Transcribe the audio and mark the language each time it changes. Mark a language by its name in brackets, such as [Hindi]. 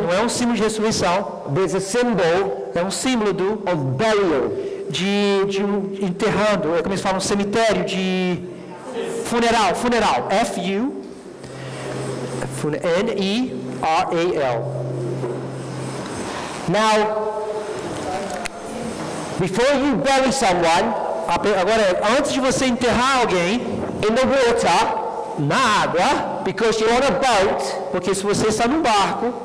[Portuguese] não é um símbolo de ressurreição, [English] but it's a symbol [Portuguese] é um símbolo [English] of burial. [Portuguese] de um enterrando, é como eles falam, um cemitério, de funeral, F-U, N-E-R-A-L. [English] Now, before you bury someone, [Portuguese] Agora, antes de você enterrar alguém [English] in the water, [Portuguese] na água, [English] because you're on a boat [Portuguese] porque se você está num barco